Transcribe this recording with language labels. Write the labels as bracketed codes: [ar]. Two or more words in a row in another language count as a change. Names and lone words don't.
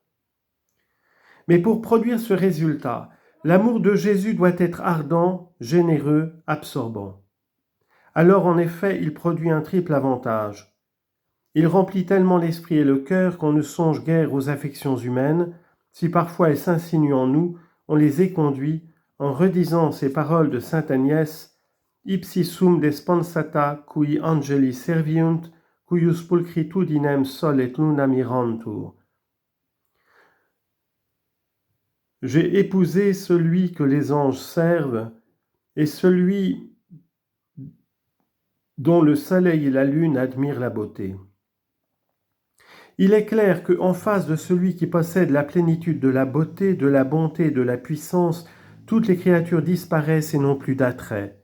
[fr] Mais pour produire ce résultat, l'amour de Jésus doit être ardent, généreux, absorbant. Alors en effet, il produit un triple avantage. Il remplit tellement l'esprit et le cœur qu'on ne songe guère aux affections humaines, si parfois elles s'insinuent en nous, on les éconduit en redisant ces paroles de sainte Agnès « [la] Ipsi sum despensata cui angeli serviunt, cuius pulchritudinem sol et luna mirantur. [fr] » J'ai épousé celui que les anges servent et celui dont le soleil et la lune admirent la beauté. Il est clair qu'en face de celui qui possède la plénitude de la beauté, de la bonté, de la puissance, toutes les créatures disparaissent et n'ont plus d'attrait.